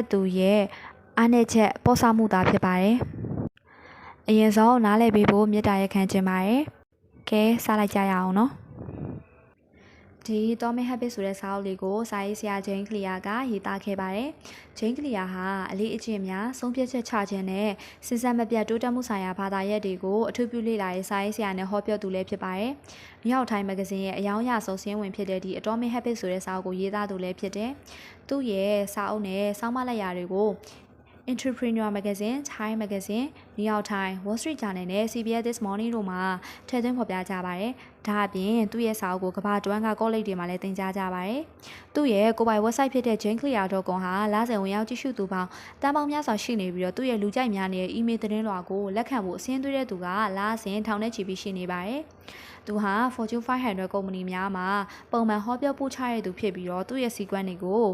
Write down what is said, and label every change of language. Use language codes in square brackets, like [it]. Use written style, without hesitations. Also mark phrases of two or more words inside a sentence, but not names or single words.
[my] သူရဲ့အားနည်းချက်ပေါ်ဆမှုသားဖြစ်ပါတယ်အရင်ဆုံးနားလည်ပေးဖို့မေတ္တာရပ်ခံခြင်းပါတယ်။ကဲစလိုက်ကြရအောင်နော်။ဒီ Atomic Habits ဆိုတဲ့စာအုပ်လေးကိုစာရေးဆရာဂျိန်းကလီယာကရေးသားခဲ့ပါတယ်။ဂျိန်းကလီယာဟာအလေးအကျင့် များဆုံးဖြတ်ချက်ချခြင်းနဲ့စဉ်ဆက်မပြတ်တိုးတက်မှုဆိုင်ရာဘာသာရပ်တွေကိုအထူးပြုလေ့လာရေးစာရေးဆရာနဲ့ဟောပြောသူလည်းဖြစ်ပါတယ်။ New York Times Magazine ရဲ့အယောင်ရဆုံးစာရင်းဝင်ဖြစ်တဲ့ဒီ Atomic Habits ဆိုတဲ့စာအုပ်ကိုရေးသားသူလည်းဖြစ်တယ်။သူ့ရဲ့စာအုပ်နဲ့စောင့်မလိုက်ရာတွေကို Entrepreneur Magazine, Time Magazine, New York Times, Wall Street Journal နဲ့ CBS This Morning တို့မှာထည့်သွင်းဖော်ပြကြပါတယ်။ဒါအပြင်သူ့ရဲ့စာအုပ်ကိုကမ္ဘာတွင်းကကောလိပ်တွေမှာလည်းသင်ကြားကြပါတယ်။သူ့ရဲ့ကိုယ်ပိုင် website ဖြစ်တဲ့ janeclear.com ဟာလစဉ်ဝင်ရောက်ကြည့်ရှုသူပေါင်းတန်ပေါင်းများစွာရှိနေပြီးတော့သူ့ရဲ့လူကြိုက်များနေတဲ့ email သတင်းလွှာကိုလက်ခံဖို့အစင်းသွေးတဲ့သူကလစဉ်ထောင်နဲ့ချီပြီးရှိနေပါတယ်။သူဟာ Fortune 500 ကုမ္ပဏီများမှာပုံမှန်ဟောပြောပို့ချရတဲ့သူဖြစ်ပြီးတော့သူ့ရဲ့စီကွန်းတွေကို